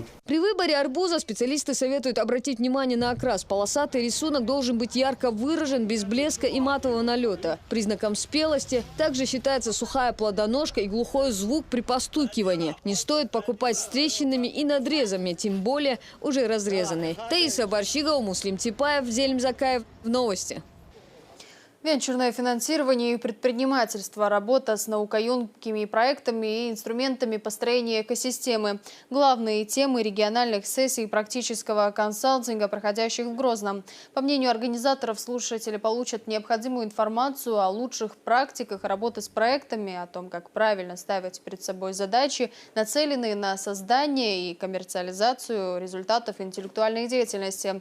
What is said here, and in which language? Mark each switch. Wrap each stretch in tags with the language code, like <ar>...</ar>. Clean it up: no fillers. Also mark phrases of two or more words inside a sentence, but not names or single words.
<ru>При выборе арбуза специалисты советуют обратить внимание на окрас. Полосатый рисунок должен быть ярко выражен, без блеска и матового налета. Признаком спелости также считается сухая плодоножка и глухой звук при постукивании. Не стоит покупать с трещинами и надрезами, тем более уже разрезанные. Таиса Борщигова, Муслим Типаев, Зельм Закаев. Новости. Венчурное финансирование и предпринимательство, работа с наукоемкими проектами и инструментами построения экосистемы. Главные темы региональных сессий практического консалтинга, проходящих в Грозном. По мнению организаторов, слушатели получат необходимую информацию о лучших практиках работы с проектами, о том, как правильно ставить перед собой задачи, нацеленные на создание и коммерциализацию результатов интеллектуальной деятельности.</ru>